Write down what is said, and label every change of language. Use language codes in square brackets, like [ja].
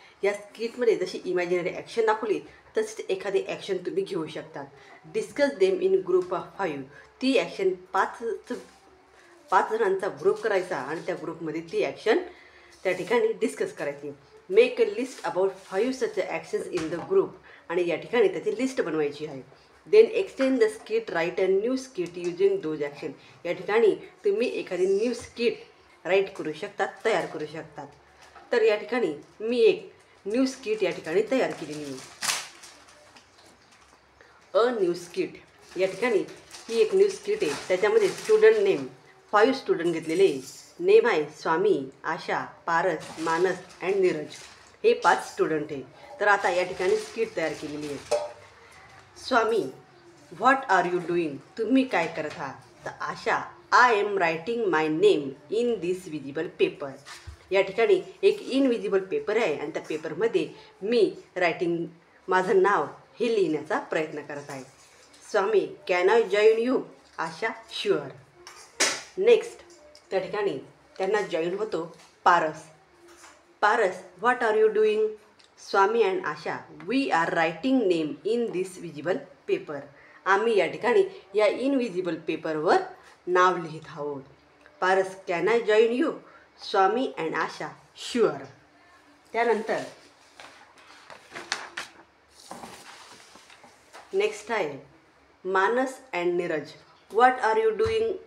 [mr] या स्किटमध्ये जशी imaginary action दाखवली तशीच एखादी ॲक्शन तुम्ही घेऊ शकतात। [en] Discuss them in group of 5। [mr] ती ॲक्शन पाच जणांचा ग्रुप करायचा आणि त्या ग्रुपमध्ये ती ॲक्शन त्या ठिकाणी डिस्कस करायची। [en] make a list about 5 such actions in the group, [mr] आणि या ठिकाणी त्याची लिस्ट बनवायची आहे। [en] Then extend the skit, write a new skit using those action. [mr] या ठिकाणी तुम्ही एखादी न्यू स्किट राईट करू शकतात, तयार करू शकतात। तर या ठिकाणी मी एक न्यू स्किट या ठिकाणी तयार केलेली आहे। अ न्यू स्किट, या ठिकाणी ही एक न्यू स्किट आहे। त्याच्यामध्ये स्टुडंट नेम 5 स्टुडंट घेतलेले आहे। नेम आहे स्वामी, आशा, पारस, मानस अँड नीरज। हे 5 स्टुडंट आहे। तर आता या ठिकाणी स्किट तयार केलेली आहे। स्वामी, [en] what are you doing, [mr] तुम्ही काय करत आहात? [en] तर Asha, I am writing my name in this visible paper. [mr] या ठिकाणी एक इनविजिबल पेपर आहे आणि त्या पेपरमध्ये मी रायटिंग माझं नाव हे लिहिण्याचा प्रयत्न करत आहे। [en] Swami, can I join you? Asha, sure. Next [mr] त्या ठिकाणी त्यांना जॉईन होतो [en] Paras. Paras, what are you doing? Swami and Asha, we are writing name in this visible paper. [mr] आम्ही या ठिकाणी या इनविजिबल पेपरवर नाव लिहित आहोत। [en] Paras, can I join you? Swami and Asha, sure. त्यानंतर next आहे Manas and Neeraj, what are you doing?